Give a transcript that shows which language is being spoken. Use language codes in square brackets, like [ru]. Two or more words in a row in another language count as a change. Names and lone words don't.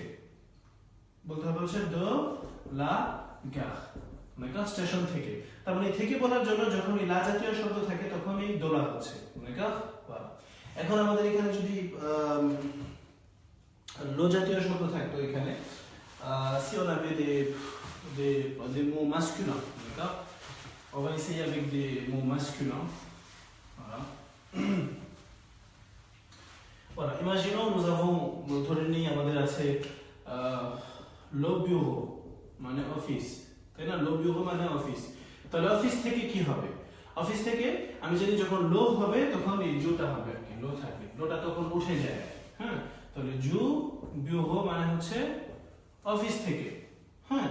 [bn] বলতে হবে হচ্ছে [fr] de la gare, [bn] d'accord? স্টেশন থেকে। তার মানে থেকে বলার জন্য যখন এই লা জাতীয় শব্দ থাকে তখন এই দোলা হচ্ছে, d'accord? এখন আমাদের এখানে যদি লো জাতীয় শব্দ থাকতো এখানে, [fr] si on avait des mots masculins, d'accord? On va essayer avec des mots masculins. Voilà. Voilà, imaginons nous avons, [bn] ধরে নিই আমাদের আছে [fr] le bureau [bn] মানে অফিস, তাই না? [fr] le bureau [bn] মানে অফিস। তাহলে অফিস থেকে কি হবে? অফিস থেকে আমি জানি যখন লো হবে তখন এই জুটা হবে আর কি, লো থাকবে, লোটা তখন উঠে যায়, হ্যাঁ? তাহলে [fr] du bureau [bn] মানে হচ্ছে অফিস থেকে, হ্যাঁ?